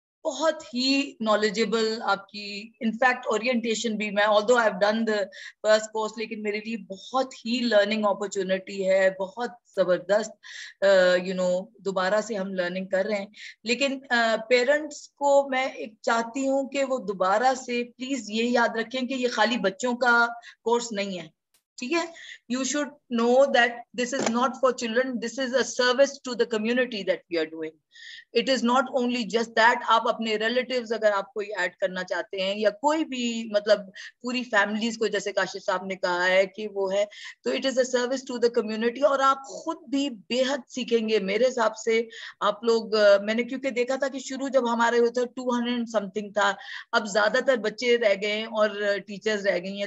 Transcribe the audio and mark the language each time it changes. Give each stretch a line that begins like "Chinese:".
Urdu: بہت ہی knowledgeable آپ کی انفیکٹ اورینٹیشن بھی میں
English: although I've done the first course
Urdu: لیکن میرے لیے بہت ہی لرننگ اپرچونٹی ہے, بہت زبردست دوبارہ سے ہم لرننگ کر رہے ہیں. لیکن پیرنٹس کو میں ایک چاہتی ہوں کہ وہ دوبارہ سے پلیز یہ یاد رکھیں کہ یہ خالی بچوں کا کورس نہیں ہے, ٹھیک ہے.
English: You should know that this is not for children, this is a service to the community that we are doing. It is not only just that
Urdu: آپ اپنے ریلیٹیوز اگر آپ کوئی ایڈ کرنا چاہتے ہیں یا کوئی بھی مطلب پوری فیملیز کو جیسے کاشف صاحب نے کہا ہے کہ وہ ہے, تو
English: It is a service to the community.
Urdu: اور آپ خود بھی بے حد سیکھیں گے میرے حساب سے. آپ لوگ میں نے کیونکہ دیکھا تھا کہ شروع جب ہمارے ہوتا 200 something تھا, اب زیادہ تر بچے رہ گئے ہیں اور ٹیچرز رہ گئی ہیں.